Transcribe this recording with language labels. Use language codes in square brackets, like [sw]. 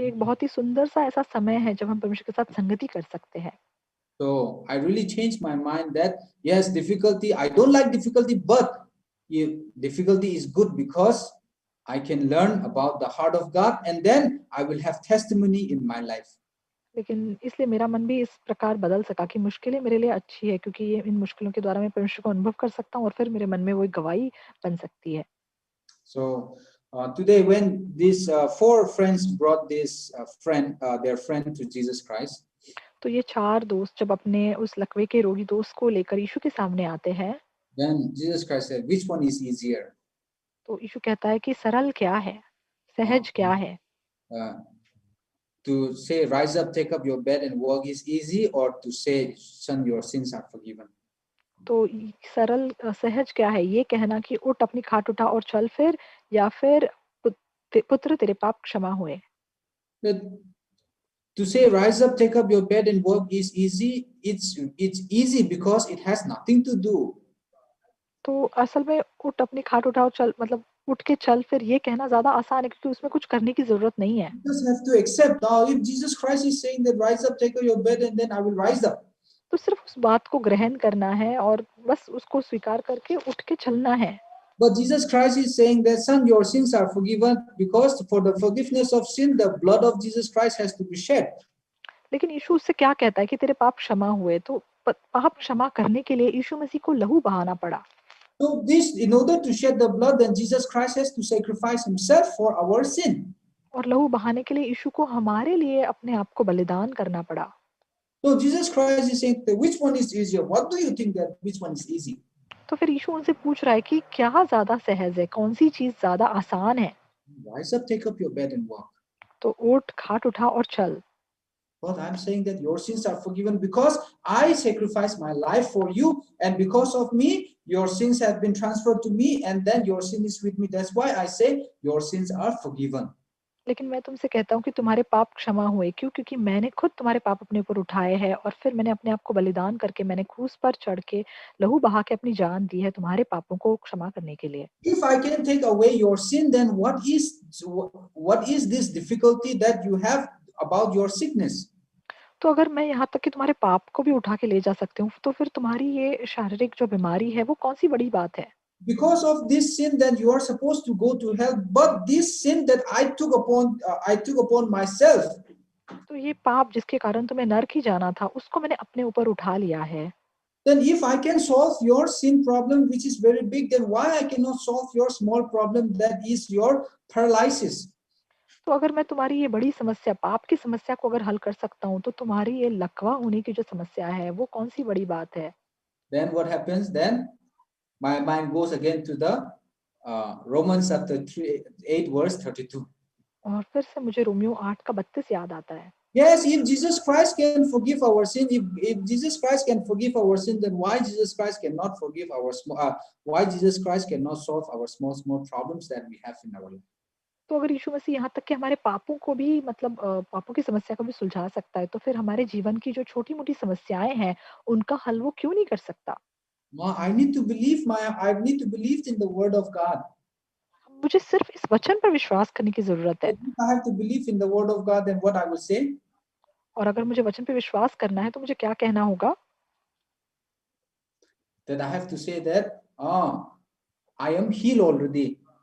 [hi] ये एक बहुत ही सुंदर सा ऐसा समय है जब हम परमेश्वर के साथ संगति कर सकते हैं। [en] so I really changed my mind that yes, difficulty. I don't like difficulty, but difficulty is good because I can learn about the heart of God, and then I will have testimony in my life. [hi] लेकिन इसलिए मेरा मन भी इस प्रकार बदल सका कि मुश्किलें मेरे लिए अच्छी है, क्योंकि ये इन मुश्किलों के द्वारा मैं परमेश्वर को अनुभव कर सकता हूँ और फिर मेरे मन में वो एक गवाही बन सकती है। [en] So today, when these 4 friends brought their friend to Jesus Christ, [hi] तो ये 4 दोस्त जब अपने उस लकवे के रोगी दोस्त को लेकर यीशु के सामने आते हैं, [en] then Jesus Christ said, "Which one is easier? [hi] तो यीशु कहता है कि सरल क्या है, सहज क्या है? [en] To say, rise up, take up your bed and walk is easy, or to say, son, your sins are forgiven?" [hi] तो सरल सहज क्या है, ये कहना कि उठ अपनी खाट उठा और चल फिर, या फिर पुत्र तेरे पाप क्षमा हुए? [en] To say, rise up, take up your bed and walk is easy. It's easy because it has nothing to do. [hi] तो असल में उठ अपनी खाट उठा और चल, मतलब उठ के चल फिर, ये कहना ज्यादा आसान है, क्योंकि उसमें कुछ करने की जरूरत नहीं है। [en] You just have to accept. Now, if Jesus Christ is saying that rise up, take up your bed, and then I will rise up. [hi] तो सिर्फ उस बात को ग्रहण करना है और बस उसको स्वीकार करके उठ के चलना है। [en] But Jesus Christ is saying that, son, your sins are forgiven, because for the forgiveness of sin, the blood of Jesus Christ has to be shed. [hi] लेकिन यीशु उससे क्या कहता है कि तेरे पाप क्षमा हुए, तो पाप क्षमा करने के लिए यीशु मसीह को लहू बहाना पड़ा। [en] So this, in order to shed the blood, then Jesus Christ has to sacrifice himself for our sin. [hi] और लहू बहाने के लिए यीशु को हमारे लिए अपने आप को बलिदान करना पड़ा। [en] So Jesus Christ is saying, which one is easier? What do you think that which one is easy? [hi] तो फिर यीशु उनसे पूछ रहा है कि क्या ज्यादा सहज है, कौन सी चीज ज्यादा आसान है? [en] Rise up, take up your bed and walk. [hi] तो उठ, खाट उठा और चल। [en] But I'm saying that your sins are forgiven because I sacrificed my life for you, and because of me, your sins have been transferred to me, and then your sin is with me. That's why I say your sins are forgiven. [hi] लेकिन मैं तुमसे कहता हूँ कि तुम्हारे पाप क्षमा हुए, क्यों? क्योंकि मैंने खुद तुम्हारे पाप अपने ऊपर उठाए हैं, और फिर मैंने अपने आप को बलिदान करके, मैंने क्रूस पर चढ़ के लहू बहा के अपनी जान दी है तुम्हारे पापों को क्षमा करने के लिए। [en] If I can take away your sin, then what is this difficulty that you have about your sickness? [hi] तो अगर मैं यहाँ तक कि तुम्हारे पाप को भी उठा के ले जा सकती हूँ, तो फिर तुम्हारी ये शारीरिक जो बीमारी है वो कौन सी बड़ी बात है? [en] Because of this sin, then you are supposed to go to hell. But this sin that I took upon myself. [hi] तो ये पाप जिसके कारण तुम्हें नरक ही जाना था, उसको मैंने अपने ऊपर उठा लिया है। [en] then if I can solve your sin problem, which is very big, then why I cannot solve your small problem, that is your paralysis? [hi] तो अगर मैं तुम्हारी ये बड़ी समस्या, पाप की समस्या को अगर हल कर सकता हूँ, तो तुम्हारी ये लकवा होने की जो समस्या है, वो कौन सी बड़ी बात है? [en] Then what happens? Then my mind goes again to the Romans chapter 8 verse 32. [hi] और फिर से मुझे रोमियो 8 का 32 याद आता है। [en] Yes, if Jesus Christ can forgive our sin, if Jesus Christ can forgive our sin, then why Jesus Christ cannot forgive our why Jesus Christ cannot solve our small problems that we have in our life? [hi] तो अगर यीशु मसीह यहाँ तक कि हमारे पापों को भी मतलब पापों की समस्या को भी सुलझा सकता है, तो फिर हमारे जीवन की जो छोटी-मोटी समस्याएं हैं, उनका हल वो क्यों नहीं कर सकता? [en] I need to believe in the word of God. [hi] मुझे सिर्फ इस वचन पर विश्वास करने की जरूरत है। [en] If I have to believe in the word of God, then what I will say? [hi] और अगर मुझे वचन पे विश्वास करना है, तो मुझे क्या कहना होगा? [en] That I have to say that I am healed already.